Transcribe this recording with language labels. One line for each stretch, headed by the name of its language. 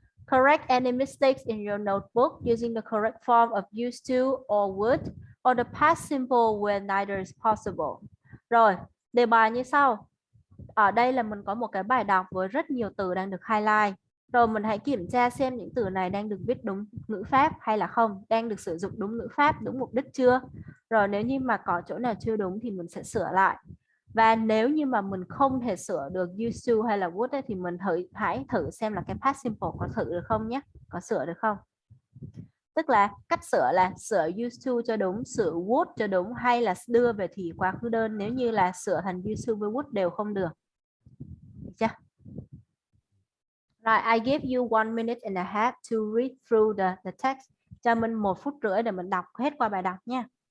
English: Correct any mistakes in your notebook using the correct form of used to or would, or the past simple where neither is possible.
Vietnamese: Rồi, đề bài như sau. Ở đây là mình có một cái bài đọc với rất nhiều từ đang được highlight. Rồi mình hãy kiểm tra xem những từ này đang được viết đúng ngữ pháp hay là không, đang được sử dụng đúng ngữ pháp, đúng mục đích chưa. Rồi nếu như mà có chỗ nào chưa đúng thì mình sẽ sửa lại. Và nếu như mà mình không thể sửa được used to hay là would ấy, thì mình hãy thử xem là cái past simple có thử được không nhé, có sửa được không. Tức là cách sửa là sửa used to cho đúng, sửa would cho đúng, hay là đưa về thì quá khứ đơn, nếu như là sửa thành used to với would đều không được. Được chưa?
English: Right, I give you 1 minute and a half to read through the text.
Vietnamese: Cho mình 1 phút rưỡi để mình đọc hết qua bài đọc nha.